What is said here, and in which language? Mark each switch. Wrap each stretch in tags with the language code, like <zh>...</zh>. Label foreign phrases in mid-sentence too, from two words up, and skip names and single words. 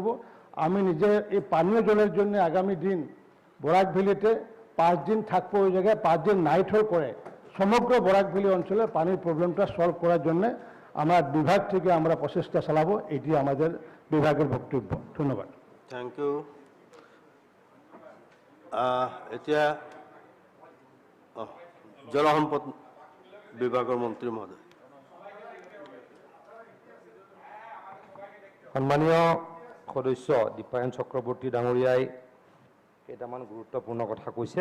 <bn>আমি নিজে এই পানীয় জলের জন্য আগামী দিন বরাকভিলিতে 5 দিন থাকবো। ওই জায়গায় 5 দিন</bn> <en>night hold</en> <bn>করে সমগ্র বরাকভিলি অঞ্চলে পানির প্রবলেমটা সলভ করার জন্য আমার বিভাগ থেকে আমরা প্রচেষ্টা চালাবো। এটি আমাদের বিভাগের বক্তব্য। ধন্যবাদ।</bn> <en>thank you.</en> <as>এতিয়া জলসম্পদ বিভাগৰ মন্ত্ৰী মহোদয়। সন্মানীয় সদস্য দীপায়ন চক্ৰৱৰ্তী ডাঙৰীয়াই কেইটামান গুৰুত্বপূৰ্ণ কথা কৈছে।</as>